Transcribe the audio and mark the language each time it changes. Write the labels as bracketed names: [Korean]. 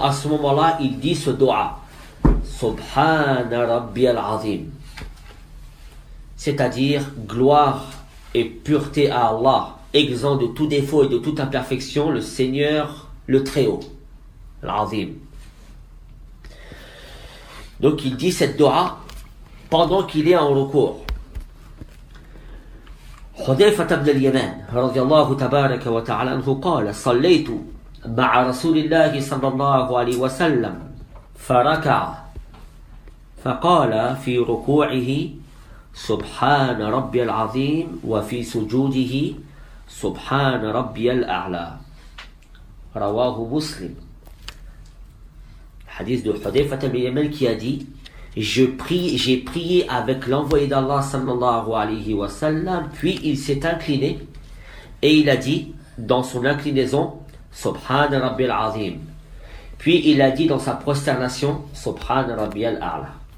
[French] À ce moment-là, il dit ce dua, Subhana Rabbiyal Azim, c'est-à-dire gloire et pureté à Allah, exempt de tout défaut et de toute imperfection, le Seigneur, le Très-Haut, l'Azim. Donc il dit cette dua pendant qu'il est en recours. [Arabic] حذيفة بن اليمان رضي الله تبارك وتعالى عنه قال صليت مع رسول الله صلى الله عليه وسلم فركع فقال في ركوعه سبحان ربي العظيم وفي سجوده سبحان ربي الأعلى رواه مسلم. [French] Hadith de Hudayfa ibn Yaman qui a dit, j'ai prié avec l'envoyé d'Allah sallallahu alayhi wa sallam, puis il s'est incliné et il a dit dans son inclinaison Subhan Rabbil Azim, puis il a dit dans sa prosternation Subhan Rabbil A'la.